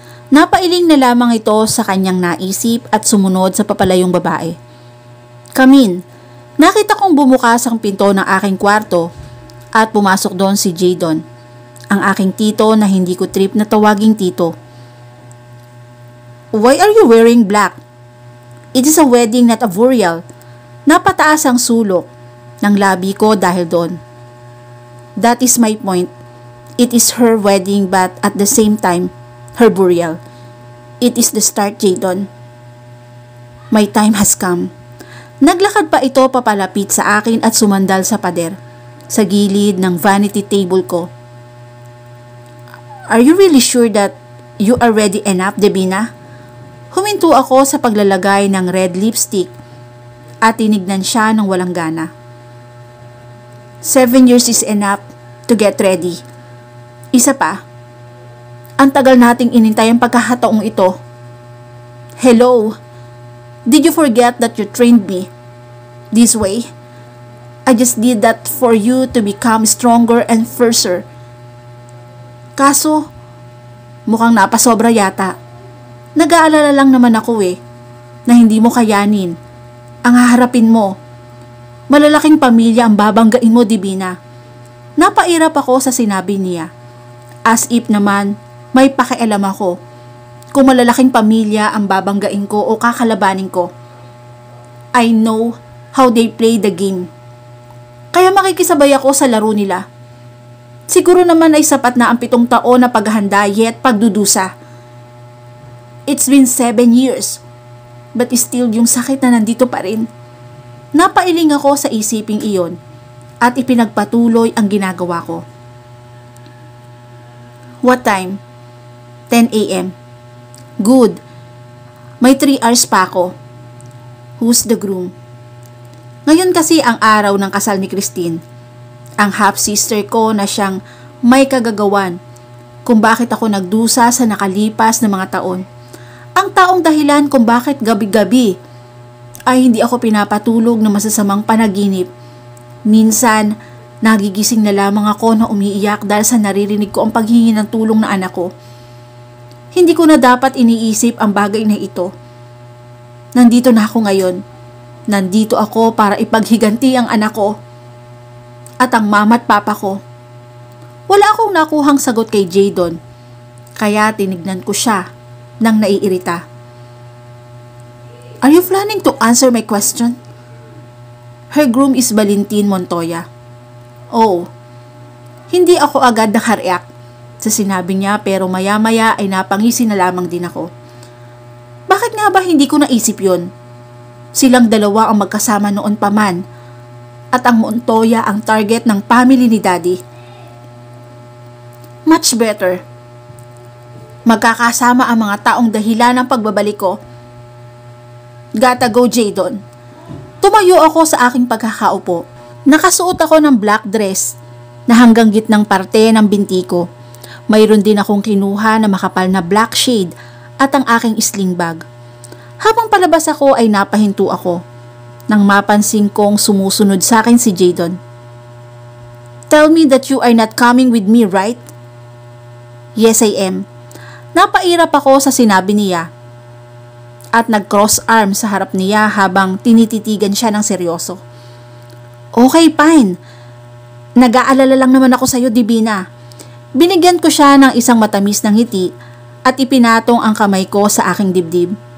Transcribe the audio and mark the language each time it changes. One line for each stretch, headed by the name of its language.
Filipino: Napailing na lamang ito sa kanyang naisip at sumunod sa papalayong babae. Come in. Nakita kong bumukas ang pinto ng aking kwarto at pumasok doon si Jadon, ang aking tito na hindi ko trip na tawaging tito.
English: Why are you wearing black? It is a wedding, not a burial.
Filipino: Napataas ang sulok ng labi ko dahil doon.
English: That is my point. It is her wedding but at the same time, her burial. It is the start, Jadon. My time has come.
Filipino: Naglakad pa ito papalapit sa akin at sumandal sa pader, sa gilid ng vanity table ko.
English: Are you really sure that you are ready enough, Divina?
Filipino: Huminto ako sa paglalagay ng red lipstick at tinignan siya ng walang gana.
English: 7 years is enough to get ready.
Filipino: Isa pa, ang tagal nating inintay ang pagkakataong ito.
English: Hello, did you forget that you trained me this way? I just did that for you to become stronger and fiercer.
Filipino: Kaso, mukhang napasobra yata. Nag-aalala lang naman ako na hindi mo kayanin. Ang haharapin mo. Malalaking pamilya ang babanggain mo, Divina. Napairap ako sa sinabi niya. As if naman, may pakialam ako kung malalaking pamilya ang babanggain ko o kakalabanin ko.
English: I know how they play the game.
Filipino: Kaya makikisabay ako sa laro nila. Siguro naman ay sapat na ang 7 taon na paghahanda yet pagdudusa.
English: It's been 7 years, but still yung sakit na nandito pa rin.
Filipino: Napailing ako sa isiping iyon at ipinagpatuloy ang ginagawa ko.
English: What time? 10 a.m. Good. May 3 hours pa ako. Who's the groom?
Filipino: Ngayon kasi ang araw ng kasal ni Christine. Ang half-sister ko na siyang may kagagawan kung bakit ako nagdusa sa nakalipas na mga taon. Ang taong dahilan kung bakit gabi-gabi ay hindi ako pinapatulog ng masasamang panaginip. Minsan, nagigising na lamang ako na umiiyak dahil sa naririnig ko ang paghingi ng tulong ng anak ko. Hindi ko na dapat iniisip ang bagay na ito. Nandito na ako ngayon. Nandito ako para ipaghiganti ang anak ko at ang mama at papa ko. Wala akong nakuhang sagot kay Jadon, kaya tinignan ko siya nang naiirita.
English: Are you planning to answer my question? Her groom is Valentin Montoya.
Filipino: Oh, hindi ako agad nakareact sa sinabi niya pero maya-maya ay napangisi na lamang din ako. Bakit nga ba hindi ko naisip yon? Silang dalawa ang magkasama noon pa man at ang Montoya ang target ng family ni Daddy. Much better. Magkakasama ang mga taong dahilan ng pagbabalik ko. Gotta go, Jadon. Tumayo ako sa aking pagkakaupo. Nakasuot ako ng black dress na hanggang gitnang parte ng binti ko. Mayroon din akong kinuha na makapal na black shade at ang aking sling bag. Habang palabas ako ay napahinto ako nang mapansin kong sumusunod sa akin si Jadon.
English: "Tell me that you are not coming with me, right?" "Yes, I am."
Filipino: Napairap ako sa sinabi niya at nag-cross arm sa harap niya habang tinititigan siya ng seryoso. "Okay, fine. Nag-aalala lang naman ako sa iyo, Divina." Binigyan ko siya ng isang matamis na ngiti at ipinatong ang kamay ko sa aking dibdib.